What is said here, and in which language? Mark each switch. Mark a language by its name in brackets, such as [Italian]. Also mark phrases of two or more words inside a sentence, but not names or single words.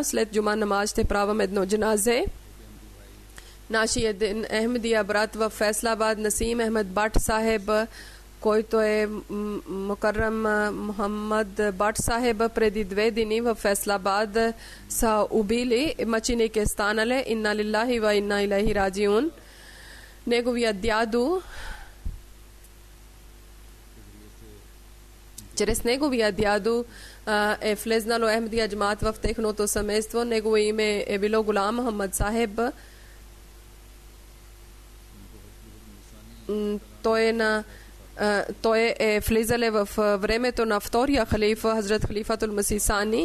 [Bulgarian] След джума намаз ще правим едно джаназе. Нашия Ахмедия брат в Фейсалабад, Насим Ахмед Бат Сахеб, който е Мукаррам Мухаммад Бат Сахеб, преди 2 дни в Фейсалабад са убили, мъченики станали. [Arabic] إنا لله وإنا إليه راجعون. [Bulgarian] Неговия дядо, чрез неговия дядо е влезнало Ахмедия джамат в техното семейство. Негово име е било Гулам Мухаммад Сахеб. Той е влизале в времето на втория халифа, Хазрат Халифатул Масих Сани.